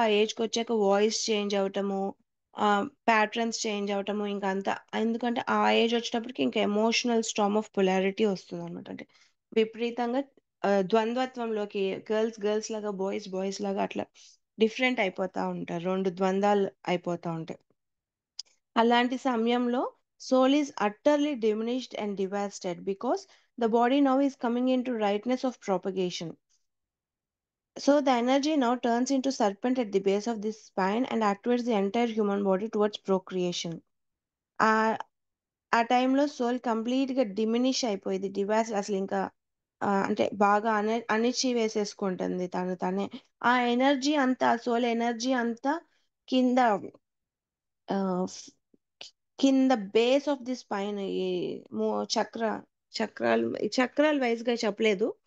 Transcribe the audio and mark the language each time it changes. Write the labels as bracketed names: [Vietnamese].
[Telugu] ఆ ఏజ్ కి వచ్చాక వాయిస్ చేంజ్ అవటము, ఆ ప్యాటర్న్స్ చేంజ్ అవటము, ఇంకా అంత. ఎందుకంటే ఆ ఏజ్ వచ్చేటప్పటికి ఇంకా ఎమోషనల్ స్టామ్ ఆఫ్ పొలారిటీ వస్తుంది అనమాట. అంటే విపరీతంగా ద్వంద్వత్వంలోకి, గర్ల్స్ గర్ల్స్ లాగా, బాయ్స్ బాయ్స్ లాగా అట్లా డిఫరెంట్ అయిపోతా ఉంటారు, రెండు ద్వంద్వాలు అయిపోతా ఉంటాయి. అలాంటి సమయంలో [English] soul is utterly diminished and devastated because the body now is coming into rightness of propagation. So the energy now turns into serpent at the base of this spine and activates the entire human body towards procreation. [Telugu] ఆ ఆ టైంలో soul complete గా diminish అయిపోయింది, డివాస్ అసలు ఇంకా అంటే బాగా అణిచి వేసేసుకుంటుంది తను తనే. ఆ ఎనర్జీ అంతా, సోల్ ఎనర్జీ అంతా కింద ఆ, ఫ్- కింద బేస్ ఆఫ్ ది స్పైన్, ఈ చక్ర చక్రాలు వైజ్ గా చెప్పలేదు.